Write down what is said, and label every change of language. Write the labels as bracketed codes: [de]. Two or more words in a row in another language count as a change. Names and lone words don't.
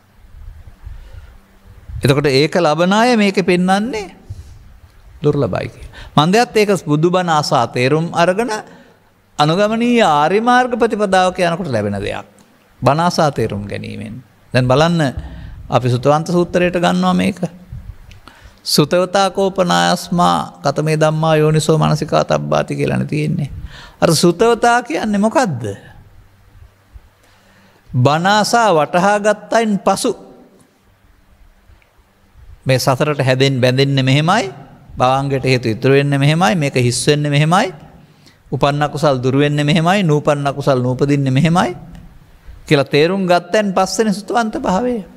[si] එතකොට ඒක ලබන අය මේකේ පෙන්වන්නේ දුර්ලභයි කියලා. මන්දයත් ඒක බුදුබණ ආසා තේරුම් අරගෙන අනුගමනීය ආර්ය මාර්ග ප්‍රතිපදාවක යනකොට ලැබෙන දෙයක්. බණ ආසා තේරුම් ගැනීමෙන්. දැන් බලන්න අපි සුතවන්ත සූත්‍රයට ගන්නවා මේක. [pi] සුතවතා කෝපනායස්මා කතමේ ධම්මා යෝනිසෝ මනසිකා තබ්බාති [si] කියලානේ තියෙන්නේ. අර සුතවතා කියන්නේ මොකද්ද? බණ ආසා වටහා ගත්තයින් පසු මේ සසරට හැදෙන්න බැඳෙන්නේ මෙහෙමයි, භවංගයට හේතු ඉතුරු වෙන්නේ මෙහෙමයි, මේක හිස් වෙන්නේ මෙහෙමයි, උපන්න කුසල් දුරු වෙන්නේ මෙහෙමයි, නූපන්න කුසල් නූපදින්නේ මෙහෙමයි කියලා තේරුම් ගත්තෙන් පස්සේනේ සුතවන්ත භාවය.